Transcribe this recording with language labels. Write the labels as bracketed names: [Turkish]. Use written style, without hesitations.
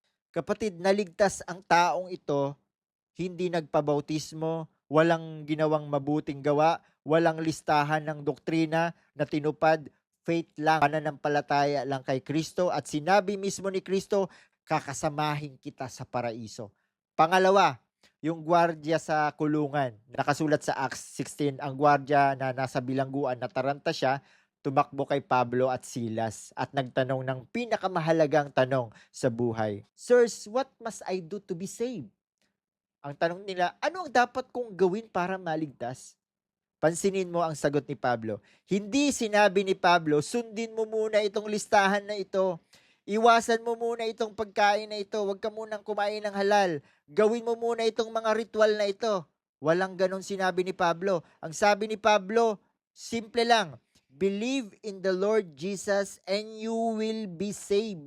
[Filipino] Kapatid, naligtas ang taong ito, hindi nagpabautismo, walang ginawang mabuting gawa, walang listahan ng doktrina na tinupad, faith lang, pananampalataya lang kay Kristo at sinabi mismo ni Kristo, kakasamahin kita sa paraiso. Pangalawa, yung gwardiya sa kulungan. Nakasulat sa Acts 16, ang gwardiya na nasa bilangguan, nataranta siya, tumakbo kay Pablo at Silas at nagtanong ng pinakamahalagang tanong sa buhay. [English] Sirs, what must I do to be saved? [Filipino] Ang tanong nila, ano ang dapat kong gawin para maligtas? Pansinin mo ang sagot ni Pablo. Hindi sinabi ni Pablo, sundin mo muna itong listahan na ito. Iwasan mo muna itong pagkain na ito. Huwag ka munang kumain ng halal. Gawin mo muna itong mga ritual na ito. Walang ganon sinabi ni Pablo. Ang sabi ni Pablo, simple lang. [English] Believe in the Lord Jesus and you will be saved.